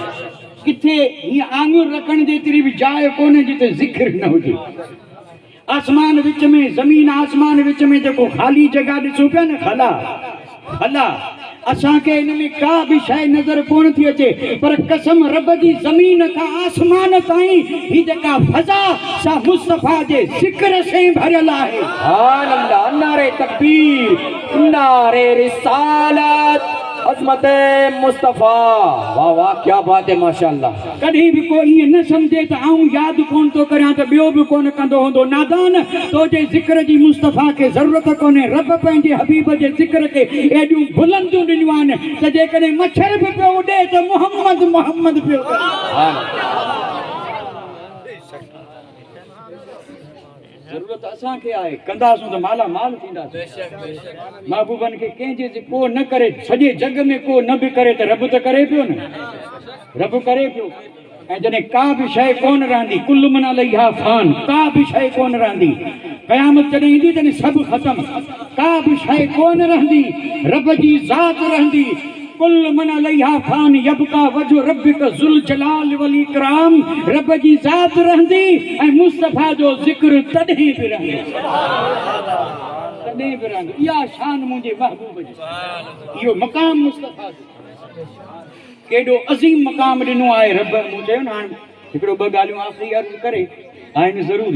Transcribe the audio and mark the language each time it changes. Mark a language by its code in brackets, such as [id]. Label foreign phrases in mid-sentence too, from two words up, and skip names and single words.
[sd] किथे हीअं आङुर रखण जेतिरी बि जाइ कोन्हे जिते ज़िक्र न हुजे आसमान विच में ज़मीन आसमान विच में जेको ख़ाली जगह ॾिसो पिया न खला असांखे इन में का बि शइ नज़र कोन थी अचे पर कसम रब जी ज़मीन खां आसमान ताईं ही जेका फ़ज़ा सा मुस्तफ़ा जे ज़िक्र से भरियल आहे [ur] سبحان اللہ نعرۂ تکبیر نعرۂ رسالت عظمت مصطفیٰ. واہ واہ کیا بات ہے ماشاءاللہ. کہیں بھی کوئی یہ نہ سمجھے [sd] तो आऊं याद कौन तो करियां तो ॿियो बि कोन कंदो हूंदो नादान। तो जे ज़िक्र जी मुस्तफा के ज़रूरत कोन्हे। रब पंहिंजे हबीब जे ज़िक्र के एॾियूं बुलंदियूं ॾिनियूं आहिनि त जेकॾहिं मच्छर बि पियो उॾे त मोहम्मद मोहम्मद पियो ज़रूरत असांखे आहे कंदासूं त माला माल थींदासीं। महबूबनि खे कंहिंजे को न करे सॼे जग में को न बि करे त रब त करे पियो न। रब करे पियो। ऐं जॾहिं का बि शइ कोन रहंदी [ar] كل من عليها فان [sd] का बि शइ कोन रहंदी क़यामत जॾहिं ईंदी तॾहिं सभु ख़तमु का बि शइ कोन रहंदी रब जी ज़ात रहंदी। [ar] كل من عليها فان ويبقى وجه ربك ذو الجلال والإكرام. [sd] रब जी ज़ात रहंदी ऐं मुस्तफ़ा जो ज़िक्र तॾहिं बि रहंदो तॾहिं बि रहंदो। इहा शान मुंहिंजे महबूब जी इहो मक़ाम मुस्तफ़ा जो केॾो अज़ीम मक़ाम ॾिनो आहे रब। मूं चयो न हाणे हिकिड़ो ॿ ॻाल्हियूं आख़िरी अर्ज़ु करे आहिनि ज़रूरी।